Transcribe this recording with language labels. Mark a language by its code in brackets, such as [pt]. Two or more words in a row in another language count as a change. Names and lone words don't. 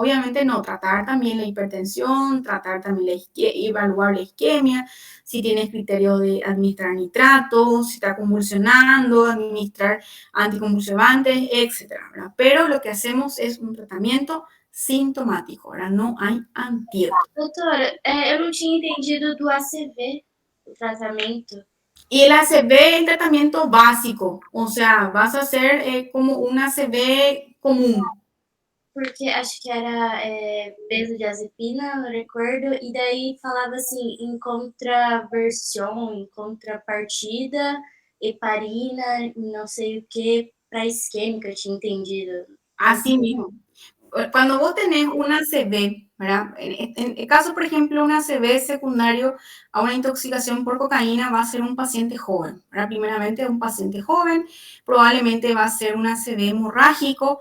[es] Obviamente no, tratar también la hipertensión, tratar también evaluar la isquemia, si tienes criterio de administrar nitratos, si está convulsionando, administrar anticonvulsivantes, etcétera, ¿verdad? Pero lo que hacemos es un tratamiento sintomático, ¿verdad? No hay antídoto. [pt] Doutora, eu não tinha entendido do ACV, o tratamento. [es] Y el ACV es el tratamiento básico, o sea, vas a hacer como un ACV común. [pt] Porque acho que era benzodiazepina, não recordo, e daí falava assim, em contraversão, em contrapartida, heparina, não sei o que, para isquêmica, eu tinha entendido. [es] Así mismo. Cuando vos tenés un ACV, ¿verdad? En el caso, por ejemplo, un ACV secundario a una intoxicación por cocaína va a ser un paciente joven, ¿verdad? Primeramente un paciente joven, probablemente va a ser un ACV hemorrágico.